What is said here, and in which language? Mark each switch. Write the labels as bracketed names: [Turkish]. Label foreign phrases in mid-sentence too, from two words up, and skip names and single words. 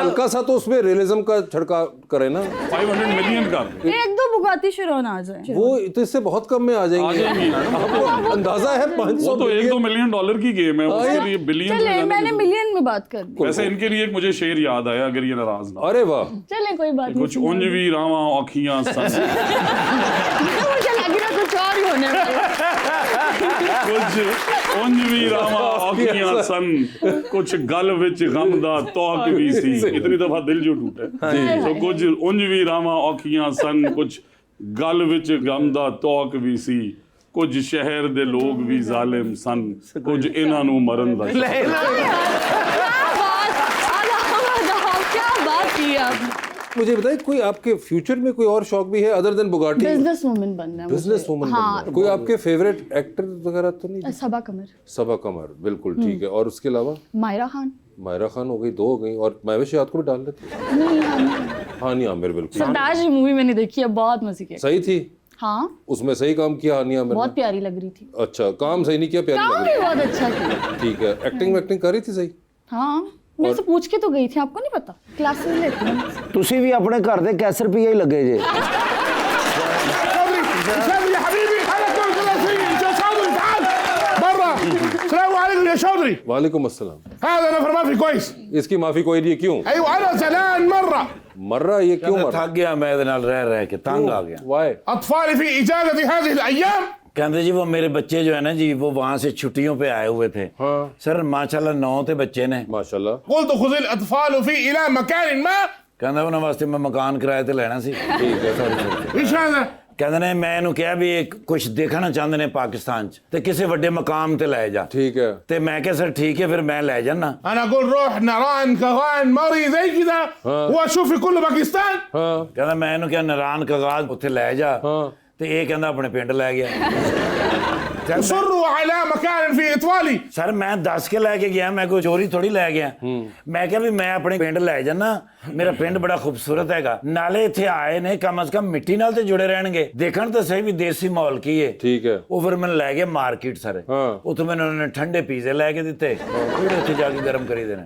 [Urdu] ہلکا سا تو اس میں ریئلزم کا چھڑکا کرے نا, 500 ملین کا ایک دو بوگاٹی شیرون آ جائے. وہ تو اس سے بہت کم میں آ جائیں گے. آپ کو اندازہ ہے 500 وہ تو $1-2 ملین کی گیم ہے، اس کے لیے بلین چلے میں نے ملین میں بات کر دی. ویسے ان کے لیے ایک مجھے شعر یاد آیا، اگر یہ ناراض نا, ارے واہ, چلے کوئی بات نہیں. कुछ [Punjabi] ਉਂਜ ਭੀ ਰਾਵਾ ਔਖੀਆਂ ਸਨ, [Urdu] مجھے لگی نا کچھ اور ہی ہونے والا. [Punjabi] ਕੁਝ ਉਂਜ ਭੀ ਰਾਵਾ ਔਖੀਆਂ ਸਨ, ਕੁਝ ਗਲ ਵਿਚ ਗ਼ਮ ਦਾ ਤੌਕ ਭੀ ਸੀ। [Urdu] اتنی دفعہ دل جو ٹوٹے، تو [Punjabi] ਕੁਝ ਉਂਜ ਭੀ ਰਾਵਾ ਔਖੀਆਂ ਸਨ, ਕੁਝ ਗਲ ਵਿਚ ਗ਼ਮ ਦਾ ਤੌਕ ਭੀ ਸੀ, ਕੁਝ ਸ਼ਹਿਰ ਦੇ ਲੋਕ ਭੀ ਜ਼ਾਲਿਮ ਸਨ, ਕੁਝ ਇਨ੍ਹਾਂ ਨੂੰ ਮਰਨ ਦਾ ਸ਼ੌਕ। [Urdu] کیا بات کی آپ نے. مجھے بتائیے کوئی آپ کے فیوچر میں کوئی اور شوق بھی ہے [English] other than [Urdu] बुगाटी? [English] business woman [Urdu] بننا ہے. [English] business woman [Urdu] हाँ, کوئی آپ کے [English] favourite actor [Urdu] وغیرہ تو نہیں? सबा कमर, صبا قمر، بالکل ٹھیک ہے۔ اور اس کے علاوہ मायरा खान, مائرہ خان ہو گئی، 2 ہو گئی، اور مہوش یاد کو بھی ڈال لیتے. نہیں ہاں, हानी आमिर, बिल्कुल سرتاج مووی میں نے دیکھی ہے، بہت مزے کی. صحیح تھی, हाँ اس میں صحیح کام کیا ہانی عامر बहुत ने। پیاری لگ رہی تھی. اچھا، کام صحیح نہیں کیا، پیاری काम लग भी रही। بہت اچھا کیا. ٹھیک ہے، ایکٹنگ کر رہی تھی صحیح. ہاں میرے سے پوچھ کے تو گئی تھی، آپ کو نہیں پتا، کلاسز لیتی ہوں. [Punjabi] ਤੁਸੀਂ ਵੀ ਆਪਣੇ ਘਰ ਦੇ ਕੈਸਰ ਰੁਪਈਆ ਹੀ ਲੱਗੇ ਜੇ। [Arabic] يا حبيبي انا كنت نسيت يا شاطري تعال برا. السلام عليكم يا شاطري. وعليكم السلام. هذا نفر ما في كويس. [Urdu] اس کی معافی کوئی نہیں ہے، کیوں [Arabic] ايوه انا زعلان مره. [Urdu] مر رہا ہے یہ؟ کیوں مر رہا تھک گیا میں [Punjabi] ਇਹਦੇ ਨਾਲ ਰਹਿ ਕੇ [Urdu] تنگ آ گیا. [English] वाई? [Arabic] اطفالي في اجازتي هذه الايام. [Urdu] کہتے جی وہ میرے بچے جو ہے نا جی وہ وہاں سے چھٹیوں پہ آئے ہوئے تھے. हाँ। سر ماشاءاللہ 9 تھے بچے نے. माशाल्लाह। [Arabic] قلت خذ الاطفال في الى مكان ما. [Punjabi] कहता ਉਹਨਾਂ ਵਾਸਤੇ ਮੈਂ ਮਕਾਨ ਕਿਰਾਏ ਤੇ ਲੈਣਾ ਸੀ। [Urdu] ٹھیک ہے. [Arabic] ايش هذا؟ [Punjabi] ਕਹਿੰਦੇ ਨੇ ਮੈਂ ਇਹਨੂੰ ਕਿਹਾ ਵੀ ਇੱਕ ਕੁਝ ਦੇਖਣਾ ਚਾਹੁੰਦੇ ਨੇ ਪਾਕਿस्तान 'ਚ ਤੇ ਕਿਸੇ ਵੱਡੇ ਮਕਾਮ ਤੇ ਲੈ ਜਾ। [Urdu] ٹھیک ہے. [Punjabi] ਤੇ ਮੈਂ ਕਿਹਾ ਸਰ ਠੀਕ ਹੈ ਫਿਰ ਮੈਂ ਲੈ ਜਾਣਾ। [Arabic] انا اقول روح نيران كغان مري زي كذا واشوف في كل باكستان. [Urdu] हाँ [Punjabi] ਕਹਿੰਦਾ ਮੈਂ ਇਹਨੂੰ ਕਿਹਾ ਨਾਰਾਨ ਕਗਾਜ਼ ਉੱਥੇ ਲੈ ਜਾ ਤੇ ਇਹ ਕਹਿੰਦਾ ਆਪਣੇ ਪਿੰਡ ਲੈ ਗਿਆ। [Arabic] اصروا على مكان في اطفالي. [Punjabi] ਸਰ ਮੈਂ ਦੱਸ ਕੇ ਲੈ ਕੇ ਗਿਆ, ਮੈਂ ਕੋਈ ਚੋਰੀ ਥੋੜੀ ਲੈ ਗਿਆ। ਮੈਂ ਕਿਹਾ ਵੀ ਮੈਂ ਆਪਣੇ ਪਿੰਡ ਲੈ ਜਾਣਾ, ਮੇਰਾ ਪਿੰਡ ਬੜਾ ਖੂਬਸੂਰਤ ਹੈਗਾ, ਨਾਲੇ ਇੱਥੇ ਆਏ ਨੇ ਕਮ ਸੇ ਕਮ ਮਿੱਟੀ ਨਾਲ ਤੇ ਜੁੜੇ ਰਹਿਣਗੇ, ਦੇਖਣ ਤਾਂ ਸਹੀ ਵੀ ਦੇਸੀ ਮਾਹੌਲ ਕੀ ਹੈ। [Urdu] ٹھیک ہے. [Punjabi] ਉਹ ਫਿਰ ਮੈਨੂੰ ਲੈ ਗਏ ਮਾਰਕੀਟ ਸਰ। ਹਾਂ। ਉੱਥੇ ਮੈਨੂੰ ਉਹਨਾਂ ਨੇ ਠੰਡੇ ਪੀਜ਼ੇ ਲੈ ਕੇ ਦਿੱਤੇ, ਜਿਹੜੇ ਉੱਥੇ ਜਾ ਕੇ ਗਰਮ ਕਰੀਦੇ ਨੇ।